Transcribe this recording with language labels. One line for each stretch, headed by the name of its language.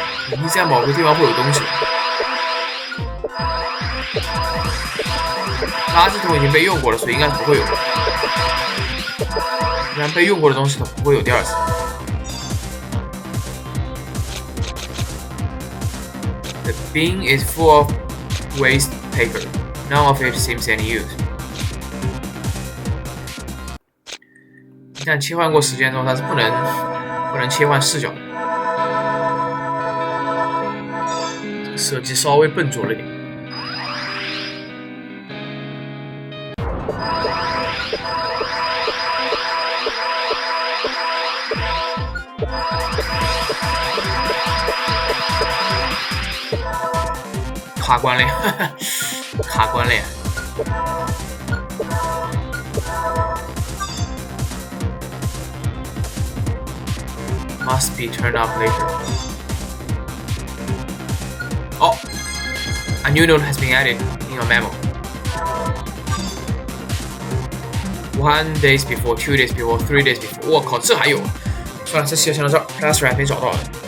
Chinese: 你在某个地方会有东西。垃圾桶已经被用过了，所以应该不会有。一般被用过的东西它不会有第二次。
English: The bin is full of waste paper. None of it seems any use.
Chinese: 一旦切换过时间之后，它是不能切换视角的。这个设计稍微笨拙了点。卡关了，卡关了。
English: Must be turned up later. Oh, a new note has been added in your memo. 1 days before, 2 days before, 3 days before.
Chinese: 我靠，这还有！算了，这期就先到这儿。Plaster 还没找到了。